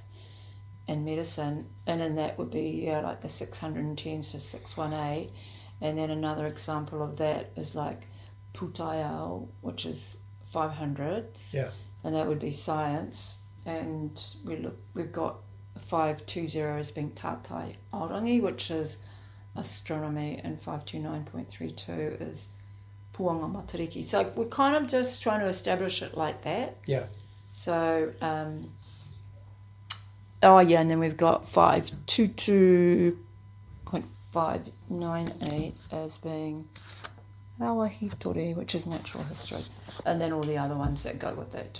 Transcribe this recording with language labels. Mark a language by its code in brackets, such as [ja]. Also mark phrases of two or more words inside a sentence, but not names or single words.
[en] and medicine, and in that would be like the 610s to 618, and then another example of that is like putaiao, which is 500s, and that would be science, and we've got 520 as being [mi] tātai aorangi, [en] which is astronomy, and 529.32 is [mi] puanga matariki. [en] So we're kind of just trying to establish it like that. Yeah. So, and then we've got 522.598 as being Rawahitori, which is natural history, and then all the other ones that go with that too.